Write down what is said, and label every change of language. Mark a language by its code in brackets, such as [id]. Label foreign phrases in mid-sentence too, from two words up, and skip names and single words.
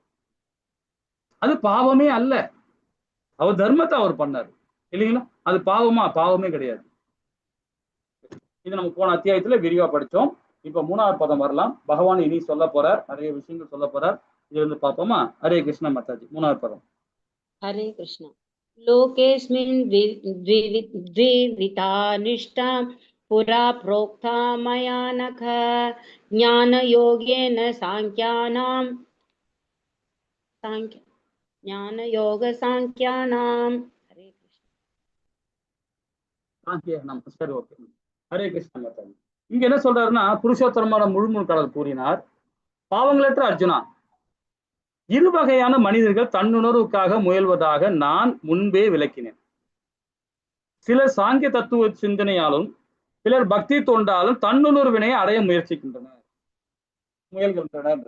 [ta] அது பாவமே அல்ல, அவர் தர்மத்தை அவர் பண்ணாரு இல்லைங்களா? அது பாவமா? பாவமே கிடையாது. இது நம்ம போன அத்தியாயத்துல விரிவா படிச்சோம். இப்ப 3வது பதம் வரலாம். பகவான் இனி சொல்ல போறார், நிறைய விஷயங்கள் சொல்ல போறார். இது வந்து பார்ப்போமா? ஹரே கிருஷ்ண மாதாஜி. 3வது பதம். [sa] हरे कृष्ण। लोकेस्मिन् द्विविधा निष्ठा पुरा प्रोक्ता मया नख ज्ञानयोगेन साङ्ख्यानां ज्ञानयोग-साङ्ख्यानां। हरे कृष्ण। [ta] சரி, ஓகே. ஹரே கிருஷ்ண மாதாஜி. இங்க என்ன சொல்றாருன்னா, புருஷோத்தரமான முழுமுழு கடல் கூறினார், பாவங்களற்ற அர்ஜுனா, இரு வகையான மனிதர்கள் தன்னுணர்வுக்காக முயல்வதாக நான் முன்பே விளக்கினேன். சிலர் சாங்கிய தத்துவ சிந்தனையாலும் சிலர் பக்தி தொண்டாலும் தன்னுணர்வினை அடைய முயற்சிக்கின்றனர், முயல்கின்றனர்.